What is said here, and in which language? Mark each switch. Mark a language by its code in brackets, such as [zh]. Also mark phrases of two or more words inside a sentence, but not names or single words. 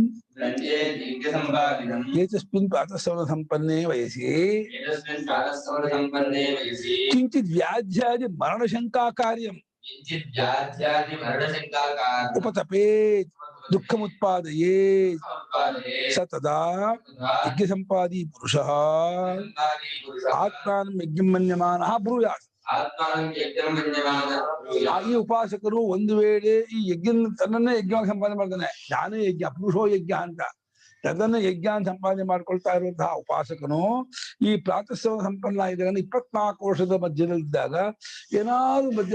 [sa] ಏತಸ್ಮಿನ್ ಪ್ರಾತಃಸವನ ಸಂಪನ್ನೇ ವಯಸಿ ಕಿಂಚಿತ್ ವ್ಯಾಧ್ಯಾದಿ ಮರಣಶಂಕಾ ಕಾರ್ಯಂ किञ्चित् व्याध्यादि मरणशङ्काकात् उपतपेत् दुःखमुत्पादयेत् स तदा यज्ञसम्पादी पुरुषः ಆತ್ಮಾನಂ ಯಜ್ಞಂ ಮನ್ಯಮಾನಃ ಬ್ರೂಯಾತ್. [kn] ಈ ಉಪಾಸಕರು ಒಂದು ವೇಳೆ ಈ ಯಜ್ಞ ತನ್ನನ್ನೇ ಯಜ್ಞವಾಗಿ ಸಂಪಾದನೆ ಮಾಡ್ತಾನೆ, ನಾನೇ ಯಜ್ಞ, [sa] ಪುರುಷೋ ಯಜ್ಞ [kn] ಅಂತ ತನ್ನನ್ನ ಯಜ್ಞ ಸಂಪಾದನೆ ಮಾಡ್ಕೊಳ್ತಾ ಇರುವಂತಹ ಉಪಾಸಕನು ಈ ಪ್ರಾತಃಸವ ಸಂಪನ್ನ ಇದ್ದಾಗ 24 ವರ್ಷದ ಮಧ್ಯದಲ್ಲಿದ್ದಾಗ ಏನಾದ್ರು ಮಧ್ಯ